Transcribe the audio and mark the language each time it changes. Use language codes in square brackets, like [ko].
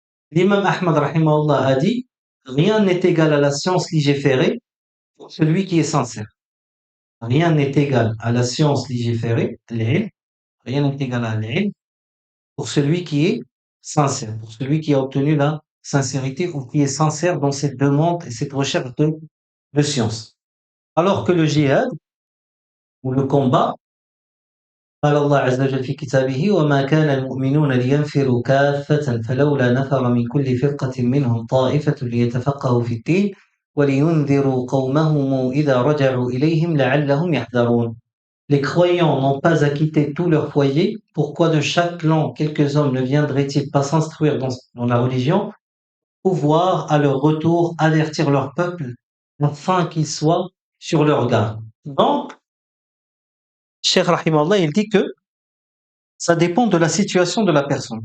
[fr] L'imam Ahmad rahimahullah a dit rien n'est égal à la science légiférée pour celui qui est sincère. Rien n'est égal à la science légiférée, l'ilm, rien n'est égal à l'ilm pour celui qui est sincère, pour celui qui a obtenu la sincérité ou qui est sincère dans cette demande et cette recherche de science. Alors que le jihad ou le combat, [ar] قال الله عز وجل في كتابه وما كان المؤمنون لينفروا كافة فلولا نفر من كل فرقة منهم طائفة ليتفقهوا في الدين ولينذروا قومهم إذا رجعوا إليهم لعلهم يحذرون. [fr] Les croyants n'ont pas à quitter tout leur foyer. Pourquoi de chaque clan quelques hommes ne viendraient-ils pas s'instruire dans la religion, pouvoir à leur retour avertir leur peuple afin qu'ils soient sur leur garde? Donc, Cheikh Rahimahullah, il dit que ça dépend de la situation de la personne.